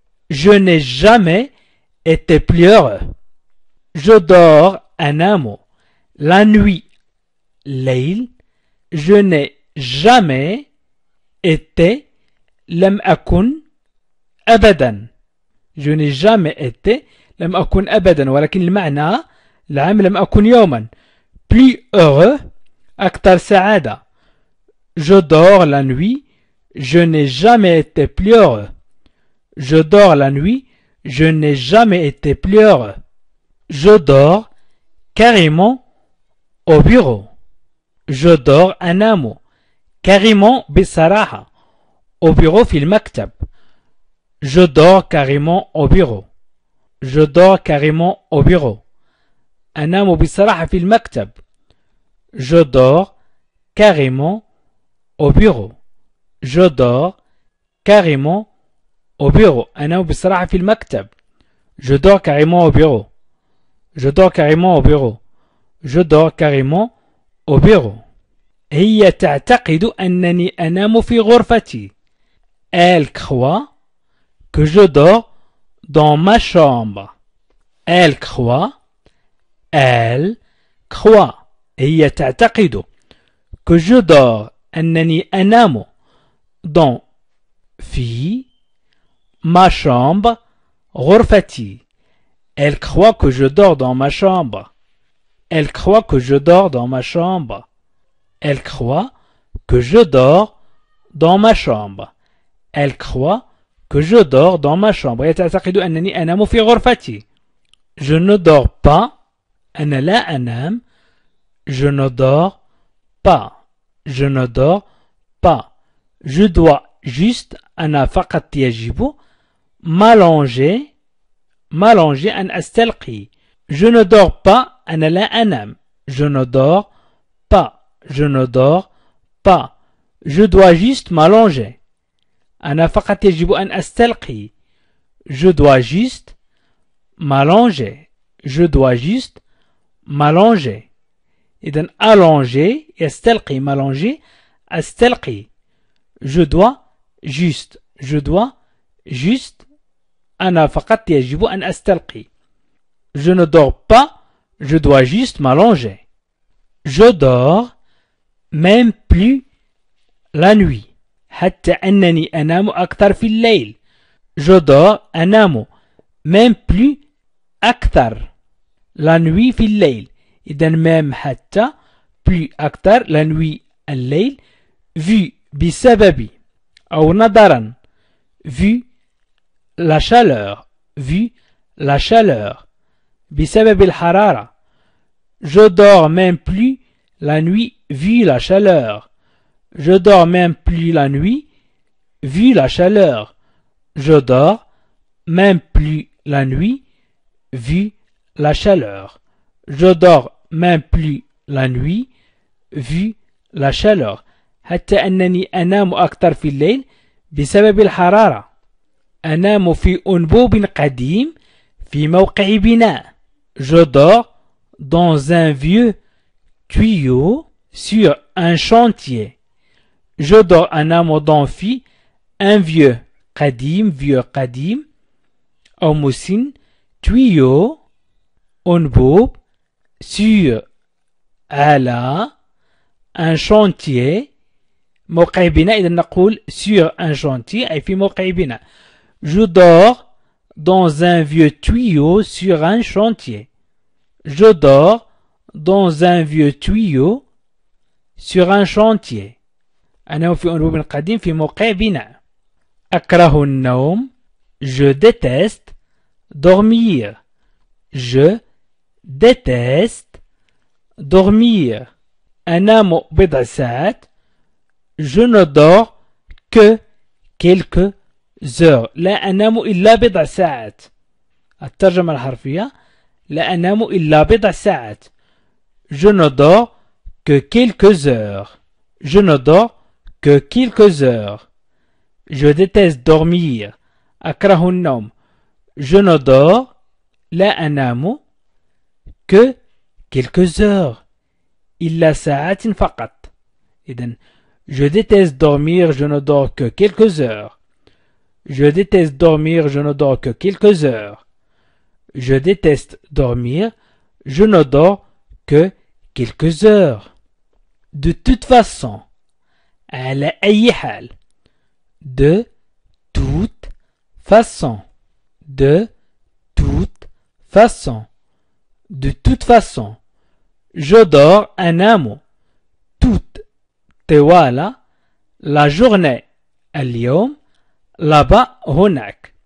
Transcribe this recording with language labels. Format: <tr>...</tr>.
<fr>Je n'ai jamais été plus heureux. Je dors</fr> <ar>أنام</ar> <fr>la nuit.</fr> <ar>ليل.</ar> <fr>Je n'ai jamais été.</fr> <ar>لم أكن أبدا.</ar> <fr>je n'ai jamais été</fr> <ar>لم أكن أبدا ولكن المعنى العام لم أكن يوما.</ar> <fr>plus heureux</fr> <ar>أكثر سعادة.</ar> <fr>je dors la nuit. je n'ai jamais été plus heureux. je dors la nuit. je n'ai jamais été plus heureux. je dors carrément au bureau. je dors</fr> <ar>أنام</ar> <fr>carrément</fr> <ar>بصراحة</ar> <fr>au bureau</fr> <ar>في المكتب.</ar> <fr>je dors carrément au bureau. je dors carrément au bureau.</fr> <ar>أنام بصراحة في المكتب.</ar> <fr>je dors carrément au bureau. je dors carrément au bureau.</fr> <ar>أنام بصراحة في المكتب.</ar> <fr>je dors carrément au bureau. je dors carrément au bureau. je dors carrément au bureau.</fr> <ar>هي تعتقد أنني أنام في غرفتي.</ar> <fr>elle croit que je dors dans ma chambre. elle croit. elle croit.</fr> <ar>هي تعتقد</ar> <fr>que je dors</fr> <ar>أنني أنام</ar> <fr>dans</fr> <ar>في</ar> <fr>ma chambre</fr> <ar>غرفتي.</ar> <fr>elle croit que je dors dans ma chambre. elle croit que je dors dans ma chambre. elle croit que je dors dans ma chambre. elle croit que je dors dans ma chambre.</fr> <ar>هي تعتقد أنني أنام في غرفتي.</ar> <fr>je ne dors pas.</fr> <ar>أنا لا أنام.</ar> <fr>je ne dors pas. je ne dors pas. je dois juste</fr> <ar>أنا فقط يجب</ar> <fr>m'allonger</fr> <ar>أن أستلقي.</ar> <fr>je ne dors pas.</fr> <ar>أنا لا أنام.</ar> <fr>je ne dors pas. je ne dors pas. je dois juste m'allonger.</fr> <ar>أنا فقط يجب أن أستلقي.</ar> <fr>je dois juste m'allonger. je dois juste m'allonger.</fr> <ar>إذن</ar> <fr>allonger</fr> <ar>يستلقي</ar> <fr>m'allonger</fr> <ar>أستلقي.</ar> <fr>je dois juste. je dois juste</fr> <ar>أنا فقط يجب أن أستلقي.</ar> <fr>je ne dors pas. je dois juste m'allonger. je dors même plus la nuit.</fr> <ar>حتى أنني أنام أكثر في الليل.</ar> <fr>je dors</fr> <ar>أنام</ar> <fr>même plus</fr> <ar>أكثر</ar> <fr>la nuit</fr> <ar>في الليل. إذن</ar> <fr>même</fr> <ar>حتى</ar> <fr>plus</fr> <ar>أكثر</ar> <fr>la nuit</fr> <ar>الليل</ar> <fr>vu</fr> <ar>بسبب أو نظرا</ar> <fr>vu la chaleur vu la chaleur</fr> <ar>بسبب الحرارة.</ar> <fr>je dors même plus la nuit vu la chaleur. je dors même plus la nuit vu la chaleur. je dors même plus la nuit vu la chaleur. je dors même plus la nuit vu la chaleur.</fr> <ar>حتى أنني أنام أكثر في الليل بسبب الحرارة. أنام في أنبوب قديم في موقع بناء.</ar> <fr>je dors dans un vieux tuyau sur un chantier. je dors</fr> <ar>أنام</ar> <fr>dans</fr> <ar>في</ar> <fr>un vieux</fr> <ar>قديم</ar> <fr>vieux</fr> <ar>قديم أو مسن</ar> <fr>tuyau</fr> <ar>أنبوب</ar> <fr>sur</fr> <ar>على</ar> <fr>un chantier</fr> <ar>موقع بناء. إذا نقول</ar> <fr>sur un chantier</fr> <ar>أي في موقع بناء.</ar> <fr>je dors dans un vieux tuyau sur un chantier. je dors dans un vieux tuyau sur un chantier.</fr> <ar>أنا في أنبوب قديم في موقع بناء. أكره النوم.</ar> <fr>je déteste dormir. je déteste dormir.</fr> <ar>أنام بضع ساعات.</ar> <fr>je ne dors que quelques heures.</fr> <ar>لا أنام إلا بضع ساعات. الترجمة الحرفية لا أنام إلا بضع ساعات.</ar> <fr>je ne dors que quelques heures. je ne dors que quelques heures. je déteste dormir.</fr> <ar>أكره النوم.</ar> <fr>je ne dors</fr> <ar>لا أنام</ar> <fr>que quelques heures</fr> <ar>إلا ساعات فقط. إذن</ar> <fr>je déteste dormir. je ne dors que quelques heures. je déteste dormir. je ne dors que quelques heures. je déteste dormir. je ne dors que quelques heures. de toute façon.</fr> <ar>على أي حال.</ar> <fr>de toute façon, de toute façon, de toute façon. Je dors</fr> <ar>أنام</ar> <fr>toute</fr> <ar>طوال</ar> <fr>la journée</fr> <ar>اليوم</ar> <fr>là-bas</fr> <ar>هناك.</ar>